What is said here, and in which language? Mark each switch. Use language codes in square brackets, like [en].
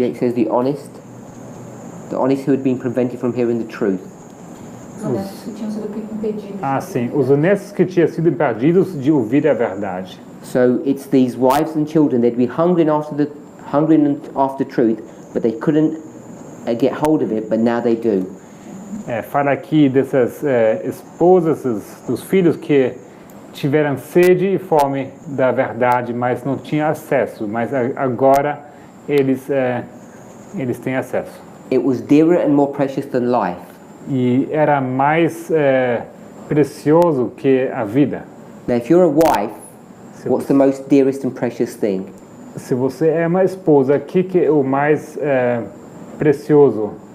[en] Yeah, it says the honest who had been prevented from hearing the truth. [pt] Os honestos que tinham sido impedidos. Sim, os honestos que tinham sido impedidos de ouvir a verdade. [en] So it's these wives and children, they'd be hungering after truth, but they couldn't get hold of it, but now they do. [pt] Fala aqui dessas esposas, dos filhos que tiveram sede e fome da verdade, mas não tinham acesso, mas agora eles têm acesso. [en] It was dearer and more precious than life. [pt] E era mais precioso que a vida. [en] Now if you're a wife, what's the most dearest and precious thing? [pt] Se você é uma esposa, o que é o mais precioso?